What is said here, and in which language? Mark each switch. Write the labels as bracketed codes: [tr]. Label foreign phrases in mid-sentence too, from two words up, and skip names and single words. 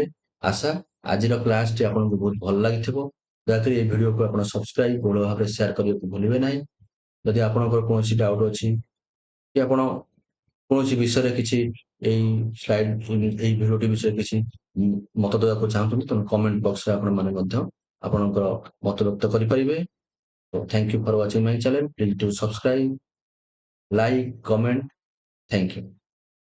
[or] ଆଶା ଆଜିର କ୍ଲାସଟି ଆପଣଙ୍କୁ ବହୁତ ଭଲ ଲାଗିଥିବ। ଦୟାକରି এই ଭିଡିଓକୁ ଆପଣ ସବସ୍କ୍ରାଇବ, ବହୁଳ ଭାବରେ ସେୟାର କରିବାକୁ ଭୁଲିବେ ନାହିଁ। ଯଦି ଆପଣଙ୍କର କୌଣସି ଡାଉଟ ଅଛି କି ଆପଣ କୌଣସି ବିଷୟରେ କିଛି ଏଇ ସ୍ଲାଇଡ ଏଇ ଭିଡିଓଟି ବିଷୟରେ କିଛି ମତ ଦେବାକୁ ଚାହୁଁଛନ୍ତି, ତେଣୁ [en] comment boxରେ [or] ଆପଣମାନେ ମଧ୍ୟ ଆପଣଙ୍କର ମତ ବ୍ୟକ୍ତ କରିପାରିବେ। [en] Thank you for watching my channel. Please do subscribe, like, comment. Thank you.